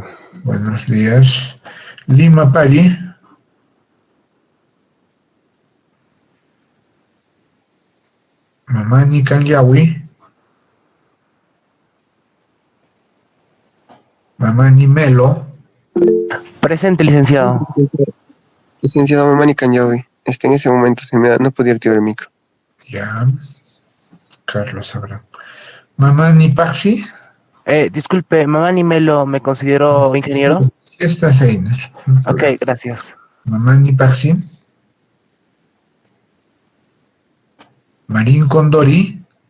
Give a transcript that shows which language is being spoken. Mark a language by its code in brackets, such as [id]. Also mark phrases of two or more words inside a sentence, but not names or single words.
[es] Buenos días. Lima Pari. Mamani Canyawi. Mamani Melo. Presente, licenciado. Licenciado Mamani Canyawi. En ese momento no podía activar el micro. Ya. Carlos Abraham. Mamani Paxi. Disculpe, Mamani Melo, ¿me considero ingeniero? Estás ahí. Ok, gracias. Mamani Paxi. Marín Condori.